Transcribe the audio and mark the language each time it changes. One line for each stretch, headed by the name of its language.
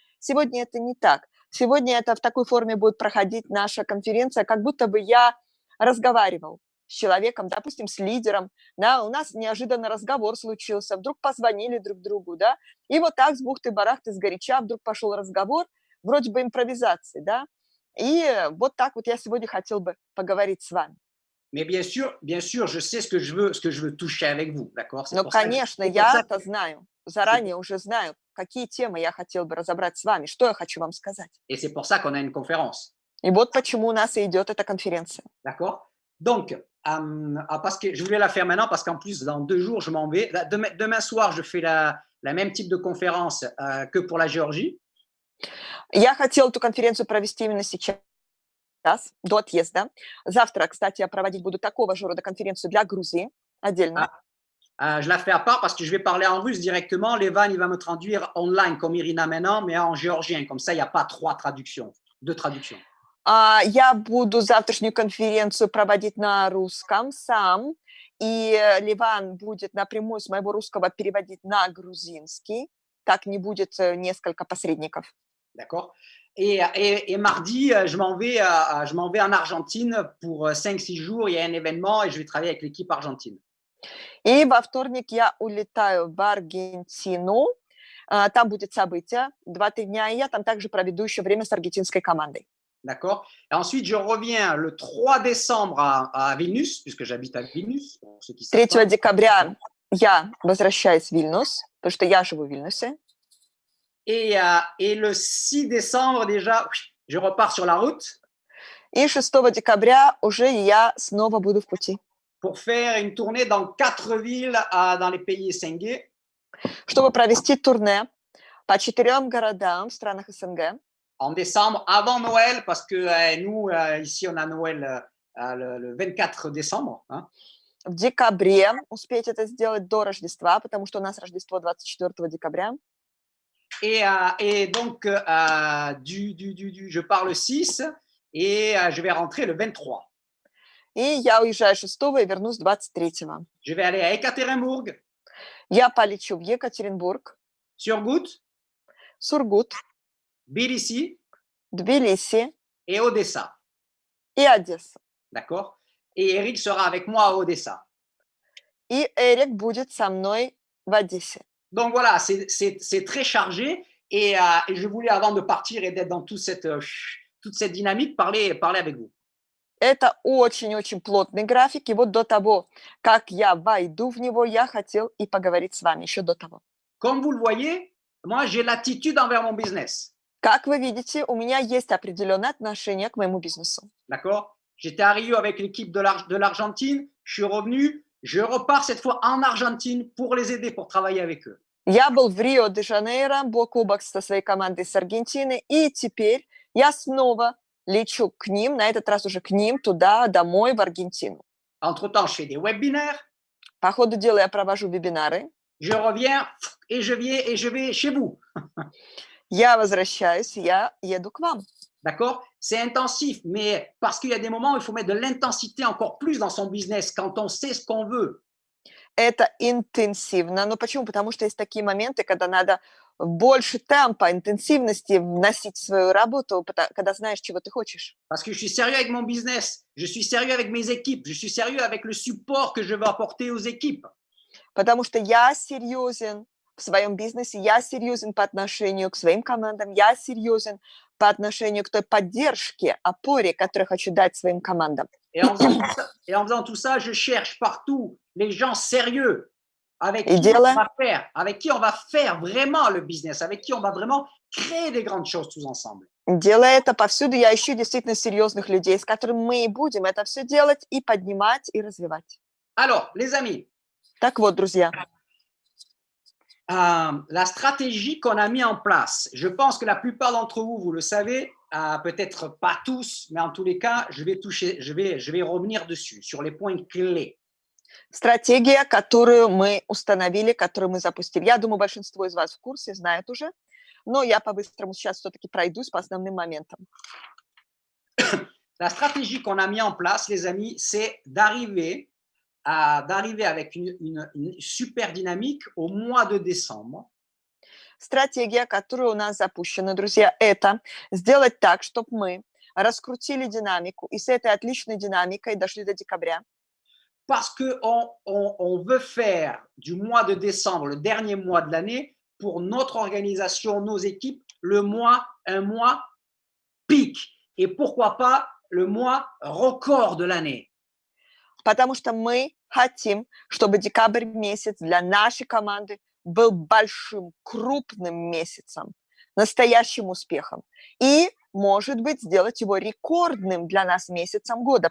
Russian: Сегодня это не так. Сегодня это в такой форме будет проходить наша конференция, как будто бы я разговаривал с человеком, допустим, с лидером, да, у нас неожиданно разговор случился, вдруг позвонили друг другу, да, и вот так с бухты-барахты, сгоряча вдруг пошел разговор, вроде бы импровизации, да, и вот так вот я сегодня хотел бы поговорить с вами.
French: Mais bien sûr, je sais ce que je veux toucher avec vous, d'accord?
Russian: Ну, конечно, я-то знаю, заранее уже знаю, какие темы я хотел бы разобрать с вами, что я хочу вам сказать.
French: Et c'est pour ça qu'on a une conférence.
Russian: И вот почему у нас и идет эта конференция.
French: D'accord? Donc, parce que je voulais la faire maintenant parce qu'en plus, dans 2 jours, je m'en vais. Demain soir, je fais la même type de conférence que pour la Géorgie.
Russian: Я хотела эту конференцию провести именно сейчас, до отъезда. Завтра, кстати, я проводить буду такого же рода конференцию для Грузии отдельно.
French: Je la fais à part parce que je vais parler en russe directement. Levan, il va me traduire online comme Irina maintenant, mais en géorgien. Comme ça, il n'y a pas 2 traductions.
Russian: Я буду завтрашнюю конференцию проводить на русском сам, и Ливан будет напрямую с моего русского переводить на грузинский. Так не будет несколько посредников.
French: D'accord. Et mardi, je m'en vais en Argentine pour 5-6 jours. Il y a un événement et je vais travailler avec l'équipe argentine.
Russian: И во вторник я улетаю в Аргентину. Там будет событие 2-3 дня, и я там также проведу еще время с аргентинской командой.
French: D'accord. Et ensuite, je reviens le 3 décembre à Vilnius, puisque j'habite à Vilnius. Pour ceux qui savent
Russian: 3 декабря я возвращаюсь в Вильнюс, потому что я живу в Вильнюсе.
French: Et le 6 décembre, déjà, je repars sur la route.
Russian: И 6 декабря уже я снова буду в пути.
French: Pour faire une tournée dans 4 villes dans les pays СНГ.
Russian: Чтобы провести турне по 4 городам в странах СНГ.
French: En décembre, avant Noël, parce que nous, ici, on a Noël le 24 décembre. Hein.
Russian: В декабре успеть это сделать до Рождества, потому что у нас Рождество 24 декабря.
French: Et donc, je pars le 6 et je vais rentrer le 23.
Russian: И я уезжаю 6 и вернусь 23.
French: Je vais aller à Ekaterinbourg.
Russian: Я полечу в Екатеринбург.
French: Surgut.
Russian: Сургут. Тбилиси
French: et Odessa.
Russian: И Одесса.
French: D'accord? Et Eric sera avec moi à Odessa.
Russian: И Эрик будет со мной в Одессе.
French: Donc voilà, c'est très chargé et je voulais, avant de partir et d'être dans toute cette dynamique, parler avec vous.
Russian: Это очень-очень плотный график, и вот до того, как я войду в него, я хотел и поговорить с вами, еще до того.
French: Comme vous le voyez, moi, j'ai l'attitude envers mon business.
Russian: Как вы видите, у меня есть определенное отношение к моему бизнесу.
French: D'accord? J'étais à Rio avec l'équipe de l'Argentine, je suis revenu, je repars cette fois en Argentine pour les aider, pour travailler avec eux.
Russian: Я был в Рио-де-Жанейро, бок о бок со своей командой с Аргентины, и теперь я снова лечу к ним, на этот раз уже к ним, туда, домой, в Аргентину.
French: Entre-temps, je fais des webinaires.
Russian: По ходу дела я провожу вебинары.
French: Je reviens et je vais chez vous.
Russian: Я возвращаюсь, я еду к вам.
French: D'accord? C'est intensif, mais parce qu'il y a des moments où il faut mettre de l'intensité encore plus dans son business quand on sait ce qu'on veut.
Russian: Это интенсивно. Но почему? Потому что есть такие моменты, когда надо больше темпа, интенсивности вносить в свою работу, когда знаешь, чего ты хочешь.
French: Parce que je suis sérieux avec mon business, je suis sérieux avec mes équipes, je suis sérieux avec le support que je veux apporter aux équipes.
Russian: Потому что я серьезен в своем бизнесе, я серьезен по отношению к своим командам, я серьезен по отношению к той поддержке, опоре, которую хочу дать своим командам.
French: Et en faisant tout ça, je cherche partout les gens sérieux avec
Russian: И
French: qui on va faire vraiment le business, avec qui on va vraiment créer des grandes choses tous ensemble.
Russian: делая это повсюду, я ищу действительно серьезных людей, с которыми мы и будем это все делать и поднимать, и развивать.
French: Alors, les amis,
Russian: Так вот, друзья,
French: la stratégie qu'on a mis en place, je pense que la plupart d'entre vous, vous le savez, peut-être pas tous, mais en tous les cas, je vais revenir dessus, sur les points clés.
Russian: стратегия, которую мы установили, которую мы запустили. Я думаю, большинство из вас в курсе, знают уже, но я по-быстрому сейчас все-таки пройдусь по основным моментам.
French: La stratégie qu'on a mis en place, les amis, c'est d'arriver avec une super dynamique au mois de décembre.
Russian: Стратегия, которая у нас запущена, друзья, это сделать так, чтобы мы раскрутили динамику и с этой отличной динамикой дошли до декабря.
French: Parce qu'on veut faire du mois de décembre, le dernier mois de l'année, pour notre organisation, nos équipes, un mois pic. Et pourquoi pas le mois record de l'année.
Russian: Потому что мы хотим, чтобы декабрь месяц для нашей команды был большим, крупным месяцем, настоящим успехом. И, может быть, сделать его рекордным для нас месяцем года.